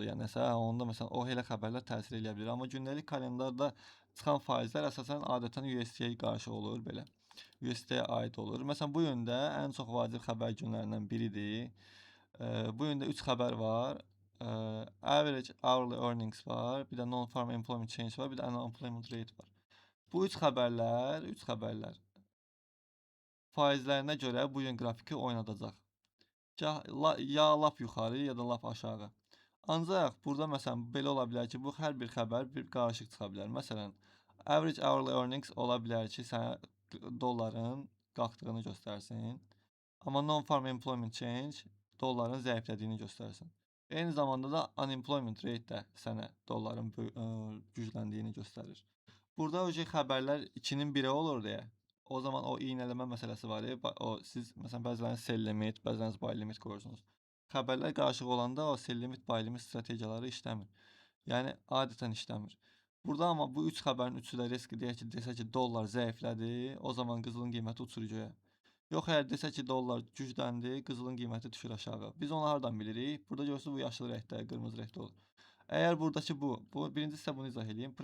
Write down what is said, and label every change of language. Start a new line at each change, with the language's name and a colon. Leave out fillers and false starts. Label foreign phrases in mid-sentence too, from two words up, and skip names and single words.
Azerbaijani: Yəni nəsə, onda məsələn o elə xəbərlər təsir eləyə bilər. Amma gündəlik kalendarda çıxan faizlər əsasən adətən USD-yə qarşı olur belə. USD-yə aid olur. Məsələn, bu gün də ən çox vacib xəbər günlərindən biridir. Bu gün də 3 xəbər var.
English: Average hourly earnings
Azerbaijani: var, bir də
English: non-farm employment change
Azerbaijani: var, bir də
English: unemployment rate
Azerbaijani: var. Bu 3 xəbərlər faizlərinə görə bu gün qrafiki oynadacaq. Ya lap yuxarı, ya da lap aşağı. Ancaq burada məsələn belə ola bilər ki, bu hər bir xəbər bir qarışıq çıxa bilər. Məsələn,
English: average hourly earnings
Azerbaijani: ola bilər ki, sənə dolların qalxdığını göstərsin. Amma
English: non-farm employment change
Azerbaijani: dolların zəiflədiyini göstərsin. Eyni zamanda da
English: unemployment rate
Azerbaijani: də sənə dolların gücləndiyini göstərir. Burada o xəbərlər 2-nin 1-i olur deyə. O zaman o iynələmə məsələsi var. O siz məsələn bəziləriniz
English: sell limit,
Azerbaijani: bəziləriniz
English: buy limit
Azerbaijani: qoyursunuz. Xəbərlər qarışıq olanda o
English: sell limit, buy limit
Azerbaijani: strategiyaları işləmir. Yəni adətən işləmir. Burada amma bu 3 xəbərin üçü də riski deyək ki, desə ki, dollar zəiflədi, o zaman qızılın qiyməti uçur göyə. Yox, əgər desə ki, dollar gücləndi, qızılın qiyməti düşür aşağı. Biz onu hardan bilirik? Burada görürsünüz bu yaşıl rəngdə, qırmızı rəngdə olur. Əgər buradakı bu birinci sizə bunu izah edeyim.